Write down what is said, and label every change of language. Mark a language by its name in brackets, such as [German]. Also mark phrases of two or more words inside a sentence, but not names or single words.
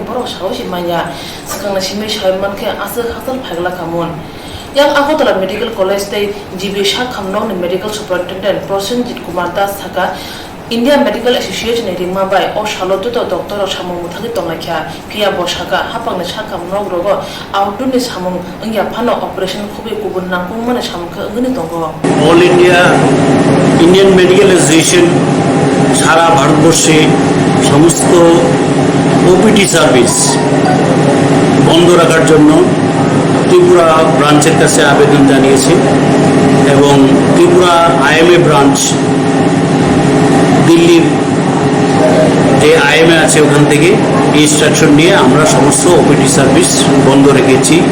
[Kok Borok] Borok Shaoshi Maya Sakana Shime Shaimanke Asal Hasal Phagla Kamon Yang Agotala Medical College te GB Shakham Nogni [English] Medical Superintendent [Kok Borok] Prosenjit Kumar Das Thaka India Medical Association ringma bai o shalotu to doctor Shamu Muthagi Tonakya Pia Boshaka Hapang Shakham Nogrogo outdoor ni Shamu Ingya Phano operation Kubi Kubun Nangkung Mana Shamka Ngini Tongo [Bangla] All India Indian Medical Association সারা ভারতবর্ষে সমস্ত [English] OPT service [Bangla] বন্ধ রাখার জন্য ত্রিপুরা ব্রাঞ্চের কাছে আবেদন জানিয়েছে এবং ত্রিপুরা আইএমএ ব্রাঞ্চ দিল্লির যে আইএমএ আছে ওখান থেকে ইনস্ট্রাকশন নিয়ে আমরা সমস্ত [English] OPD service [Bangla] বন্ধ রেখেছি